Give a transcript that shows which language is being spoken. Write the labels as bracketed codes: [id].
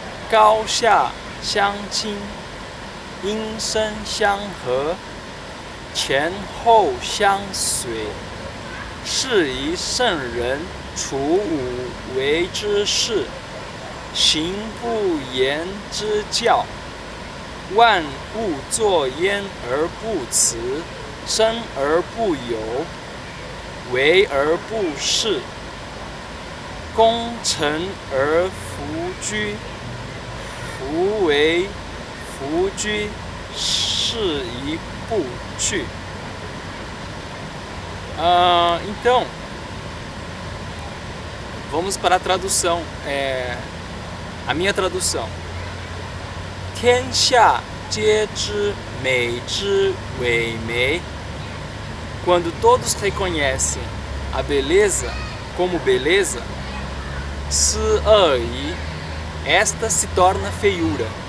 [zh] 高下相倾，音声相和，前后相随，是以圣人处五为之事，行不言之教。万物作焉而不辞，生而不有，为而不恃，功成而弗居，夫为弗居，是以不去。 [pt] Então, vamos para a tradução, a minha tradução. [zh] 天下皆知美之为美. [pt] Quando todos reconhecem a beleza como beleza, [zh] 斯恶已, [pt] esta se torna feiura.